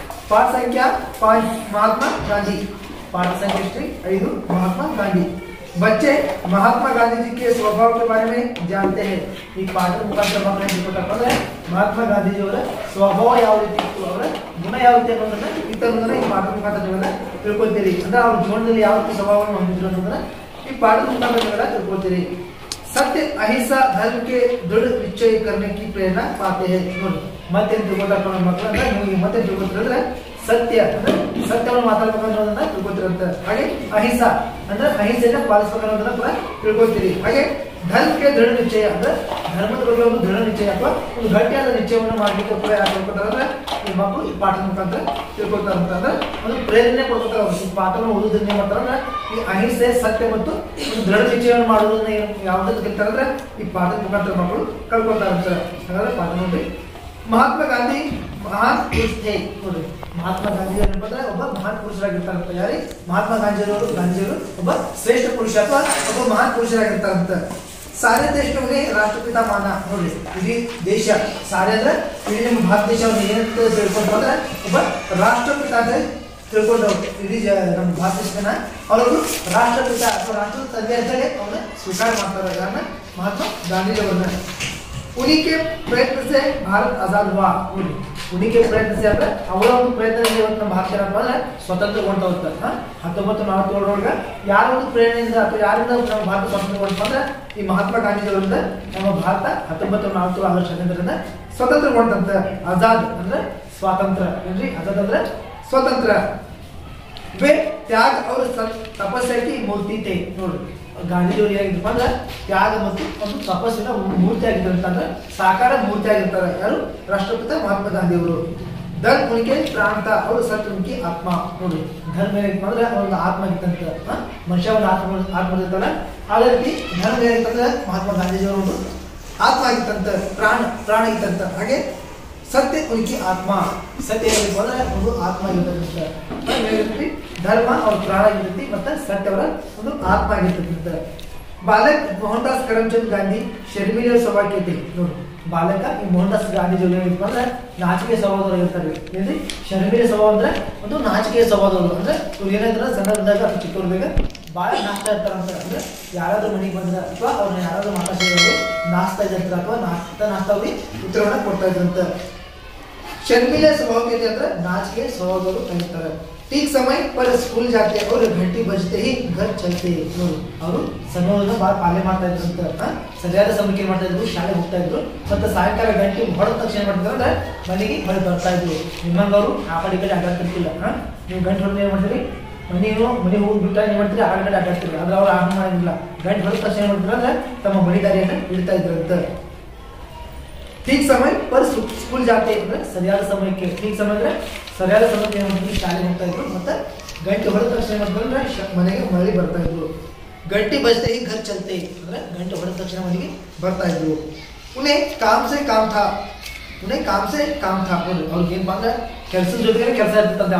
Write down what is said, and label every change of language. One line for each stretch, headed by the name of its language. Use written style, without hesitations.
Hindi: पाठ संख्या 5 महात्मा गांधी। पाठ संख्या 5 महात्मा गांधी। बच्चे महात्मा गांधी जी के स्वभाव के बारे में जानते हैं।
Kannada: ಈ ಪಾಠ ಮುಖಾಂತರ ಮಕ್ಕಳಿಗೆ ಮಹಾತ್ಮ ಗಾಂಧೀಜಿಯವರ ಸ್ವಭಾವ ಯಾವ ರೀತಿ ಇತ್ತು, ಅವರ ಗುಣ ಯಾವ ರೀತಿ ಅನ್ನೋದನ್ನ ಈ ಪಾಠದ ಮುಖಾಂತರ ತಿಳ್ಕೊಳ್ತೀರಿ. ಅಂದ್ರೆ ಅವ್ರ ಜೀವನದಲ್ಲಿ ಯಾವ ರೀತಿ ಸ್ವಭಾವವನ್ನು ಹೊಂದಿದ್ರು ಅನ್ನೋದನ್ನ ಈ ಪಾಠದ ಮುಖಾಂತರ ತಿಳ್ಕೊಳ್ತೀರಿ.
Hindi: सत्य अहिंसा धर्म के दृढ़ निश्चय करने की प्रेरणा पाते हैं.
Kannada: ನೋಡಿ ಮತ್ತೆ ತಿಳ್ಕೊಳ್ತಾ ಮಕ್ಕಳನ್ನ ನೀವು ಮತ್ತೆ ತಿಳ್ಕೊಳ್ತಿದ್ರೆ ಸತ್ಯ ಅಂದ್ರೆ ಸತ್ಯವನ್ನು ಮಾತಾಡಬೇಕನ್ನೋದನ್ನ ತಿಳ್ಕೊತಿರಂತ. ಹಾಗೆ ಅಹಿಂಸಾ ಅಂದ್ರೆ ಅಹಿಂಸೆಯನ್ನ ಪಾಲಿಸಬೇಕನ್ನೋದನ್ನ ಕೂಡ ತಿಳ್ಕೊಳ್ತೀರಿ. ಹಾಗೆ
Hindi: ಧರ್ಮ ಕೆ ದೃಢ ನಿಶ್ಚಯ
Kannada: ಅಂದ್ರೆ ಧರ್ಮದ ಬಗ್ಗೆ ಒಂದು ದೃಢ ನಿಶ್ಚಯ ಅಥವಾ ಒಂದು ಗಟ್ಟಿಯಾದ ನಿಶ್ಚಯವನ್ನು ಮಾಡ್ಲಿಕ್ಕೆ ಕೂಡ ಯಾರು ತಿಳ್ಕೊತಾರಂದ್ರೆ ಈ ಮಕ್ಕಳು ಈ ಪಾಠದ ಮುಖಾಂತರ ತಿಳ್ಕೊತಾರಂತ. ಅಂದ್ರೆ ಒಂದು ಪ್ರೇರಣೆ ಕೊಡ್ಕೊತಾರ. ಈ ಪಾಠವನ್ನು ಓದೋದ್ರಿಂದ ಏನ್ ಮಾಡ್ತಾರಂದ್ರೆ ಈ ಅಹಿಂಸೆ ಸತ್ಯ ಮತ್ತು ಒಂದು ದೃಢ ನಿಶ್ಚಯವನ್ನು ಮಾಡೋದನ್ನ ಯಾವ್ದಕ್ಕೆ ಕಲಿತಾರಂದ್ರೆ ಈ ಪಾಠದ ಮುಖಾಂತರ ಮಕ್ಕಳು ಕಲ್ಕೊತಾರಂತ. ಹಾಗಾದ್ರೆ ಪಾಠ ನೋಡಿ. ಮಹಾತ್ಮ ಗಾಂಧಿ ಮಹಾನ್ ಪುರುಷ
Hindi: थे.
Kannada: ನೋಡಿ ಮಹಾತ್ಮ ಗಾಂಧಿ ಅಂದ್ರೆ ಒಬ್ಬ ಮಹಾನ್ ಪುರುಷರಾಗಿರ್ತಾರಂತ. ಯಾರಿ? ಮಹಾತ್ಮ ಗಾಂಧಿಯವರು ಒಬ್ಬ ಶ್ರೇಷ್ಠ ಪುರುಷ ಅಥವಾ ಒಬ್ಬ ಮಹಾನ್ ಪುರುಷರಾಗಿರ್ತಾರಂತ.
Hindi: सारे देश को उन्हें राष्ट्रपिता माना.
Kannada: ನೋಡಿ ಇಡೀ ದೇಶ ಸಾರೆ ಅಂದ್ರೆ ಇಡೀ ನಮ್ಮ ಭಾರತ ದೇಶವನ್ನು ಏನಂತ ತಿಳ್ಕೊಂಡು ಬಂದ್ರೆ ಒಬ್ಬ ರಾಷ್ಟ್ರಪಿತ ಅಂತ ತಿಳ್ಕೊಂಡವ್ರು. ಇಡೀ ನಮ್ಮ ಭಾರತ ದೇಶನ ಅವರು ರಾಷ್ಟ್ರಪಿತ ಅಥವಾ ರಾಷ್ಟ್ರದ ತಂದೆ ಅಂತಲೇ ಅವನ್ನ ಸ್ವೀಕಾರ ಮಾಡ್ತಾರೆ. ಯಾರನ್ನ? ಮಹಾತ್ಮ ಗಾಂಧೀಜಿ ಅವರನ್ನ.
Hindi: उन्हीं के प्रयत्न से भारत आजाद हुआ. उन्हीं के प्रयत्न से
Kannada: ಅಂದ್ರೆ ಅವರ ಒಂದು ಪ್ರಯತ್ನದಿಂದ ಇವತ್ತು ನಮ್ಮ ಭಾರತ ಅಂದ್ರೆ ಸ್ವತಂತ್ರಗೊಂಡ ಹೋಗ್ತಾರೆ. 1947 ಯಾರ ಒಂದು ಪ್ರೇರಣೆಯಿಂದ ಅಥವಾ ಯಾರಿಂದ ನಮ್ಮ ಭಾರತ ಸ್ವತಂತ್ರಗೊಂಡ ಅಂದ್ರೆ ಈ ಮಹಾತ್ಮ ಗಾಂಧೀಜಿ ಅವರಿಂದ ನಮ್ಮ ಭಾರತ 1947 ಆಗಸ್ಟ್ 15ರಿಂದ ಸ್ವತಂತ್ರಗೊಂಡಂತ. ಆಜಾದ್ ಅಂದ್ರೆ ಸ್ವಾತಂತ್ರ್ಯ ಏನ್ರಿ? ಆಜಾದ್ ಅಂದ್ರೆ ಸ್ವತಂತ್ರ.
Hindi: वे त्याग और तपस्या की मूर्ति थे.
Kannada: ನೋಡಿ ಗಾಂಧೀಜಿಯವರು ಏನಾಗಿದ್ದಪ್ಪ ಅಂದ್ರೆ ತ್ಯಾಗ ಮತ್ತು ಒಂದು ತಪಸ್ಸಿನ ಮೂರ್ತಿ ಆಗಿದ್ದಾರೆ ಅಂತಂದ್ರೆ ಸಾಕಾರ ಮೂರ್ತಿ ಆಗಿರ್ತಾರೆ. ಯಾರು? ರಾಷ್ಟ್ರಪಿತ ಮಹಾತ್ಮ ಗಾಂಧಿಯವರು.
Hindi: ಧರ್ಮ ಉನಿಕೆ ಪ್ರಾಣ
Kannada: ಅವರು
Hindi: ಸತ್ಯ ಉನಿಕೆ ಆತ್ಮ.
Kannada: ನೋಡಿ ಧರ್ಮ ಏನಾಗಿತ್ತು ಅಂದ್ರೆ ಒಂದು ಆತ್ಮ ಆಗಿತ್ತಂತ. ಮನುಷ್ಯ ಒಂದು ಆತ್ಮ ಇರ್ತಾರ. ಅದೇ ರೀತಿ ಧರ್ಮ ಏನಾಗಿತ್ತಂದ್ರೆ ಮಹಾತ್ಮ ಗಾಂಧೀಜಿಯವರು ಒಂದು ಆತ್ಮ ಆಗಿತ್ತಂತ, ಪ್ರಾಣ ಆಗಿತ್ತಂತ. ಹಾಗೆ ಸತ್ಯ ಉನಿಕೆ ಆತ್ಮ. ಸತ್ಯ ಏನಾಗಿತ್ತು ಅಂದ್ರೆ ಒಂದು ಆತ್ಮ ಆಗಿರ್ತಕ್ಕಂಥ. ಧರ್ಮ ಅವ್ರ ಪ್ರಾಣ ಆಗಿರ್ತೈತಿ ಮತ್ತೆ ಸತ್ಯವರ ಒಂದು ಆತ್ಮ ಆಗಿರ್ತಕ್ಕಂಥ.
Hindi: ಬಾಲಕ ಮೋಹನ್ದಾಸ್ ಕರಮ್ಚಂದ್ ಗಾಂಧಿ ಶರ್ಮಿಲ ಸ್ವಭಾವಕ್ಕೆ.
Kannada: ನೋಡಿ ಬಾಲಕ ಈ ಮೋಹನ್ದಾಸ್ ಗಾಂಧೀಜಿ ಏನಿತ್ತು ಅಂದ್ರೆ ನಾಚಿಕೆ ಸ್ವಭಾವದವರು ಇರ್ತಾರೆ. ಏನ್ರಿ? ಶರ್ಮಿಲ ಸ್ವಭಾವ ಅಂದ್ರೆ ಒಂದು ನಾಚಿಕೆಯ ಸ್ವಭಾವದವರು. ಅಂದ್ರೆ ಇವ್ರು ಏನಾಯ್ತಾರೆ ಸಣ್ಣದಾಗ ಅಥವಾ ಚಿಕ್ಕವ್ರದಾಗ ಬಾಳ ನಾಚ್ತಾ ಇರ್ತಾರಂತ. ಅಂದ್ರೆ ಯಾರಾದ್ರೂ ಮನೆಗೆ ಬಂದ್ರೆ ಅಥವಾ ಅವ್ರನ್ನ ಯಾರಾದ್ರೂ ಮಾತಾಡ್ತಿರೋರು ನಾಚ್ತಾ ಇದ್ದಂತ ಅಥವಾ ನಾಚ್ತಾ ಅವ್ರಿಗೆ ಉತ್ತರವನ್ನ ಕೊಡ್ತಾ ಇದ್ರಂತ.
Hindi: शर्मिला स्वभाव के अंदर नाच के स्वभाव कहते. ठीक समय पर स्कूल जाते और घंटी बजते ही घर चलते.
Kannada: ಅವರು ಸಮಯವನ್ನು ಬಹಳ ಪಾಲನೆ ಮಾಡ್ತಾ ಇದ್ರಂತ. ಸರಿಯಾದ ಸಮಯಕ್ಕೆ ಏನ್ ಮಾಡ್ತಾ ಇದ್ರು? ಶಾಲೆ ಹೋಗ್ತಾ ಇದ್ರು. ಮತ್ತೆ ಸಾಯಂಕಾಲ ಗಂಟೆ ಹೊಡೆದ ತಕ್ಷಣ ಏನ್ ಮಾಡ್ತಾರೆ ಅಂದ್ರೆ ಮನೆಗೆ ಹೊರಗೆ ಬರ್ತಾ ಇದ್ರು. ನಿಮ್ಮಂಗ ಅವರು ಆ ಕಡೆ ಅಡ್ಡಾಡ್ತಿರ್ತಿಲ್ಲ. ನೀವು ಗಂಟೆ ಹೊಡೆದು ಏನ್ ಮಾಡ್ತೀರಿ? ಮನೆ ಹೋಗಿ ಬಿಟ್ಟ ಏನ್ ಮಾಡ್ತೀರಿ? ಆ ಕಡೆ ಅಡ್ಡಾಡ್ತೀರಿ. ಆದ್ರೆ ಅವ್ರು ಆಗ ಮಾಡಿಲ್ಲ. ಗಂಟೆ ಹೊಡೆದ ತಕ್ಷಣ ಏನ್ ಮಾಡ್ತಾರೆ ಅಂದ್ರೆ ತಮ್ಮ ಮನೆ ದಾರಿಯನ್ನು ಬಿಡ್ತಾ ಇದ್ರಂತ.
Hindi: ठीक समय पर स्कूल जाते
Kannada: ಅಂದ್ರೆ ಸರಿಯಾದ ಸಮಯಕ್ಕೆ.
Hindi: ठीक समय
Kannada: ಅಂದ್ರೆ ಸರಿಯಾದ ಸಮಯಕ್ಕೆ ಶಾಲೆಗೆ ಹೋಗ್ತಾ ಇದ್ರು. ಮತ್ತೆ ಗಂಟೆ ಹೊಡೆದ ತಕ್ಷಣ ಏನಾಗ್ತಂದ್ರೆ ಮನೆಗೆ ಮರಳಿ ಬರ್ತಾ ಇದ್ರು.
Hindi: ಗಂಟೆ ಬಜತೆ ही घर चलते
Kannada: ಅಂದ್ರೆ ಗಂಟೆ ಹೊಡೆದ ತಕ್ಷಣ ಮನೆಗೆ ಬರ್ತಾ ಇದ್ರು.
Hindi: उन्हें काम से काम था.
Kannada: ನೋಡಿ ಅವ್ರಿಗೆ ಏನ್ ಬಂದ್ರೆ ಕೆಲಸದ ಜೊತೆಗೆ ಕೆಲಸ ಇರ್ತಂತೆ.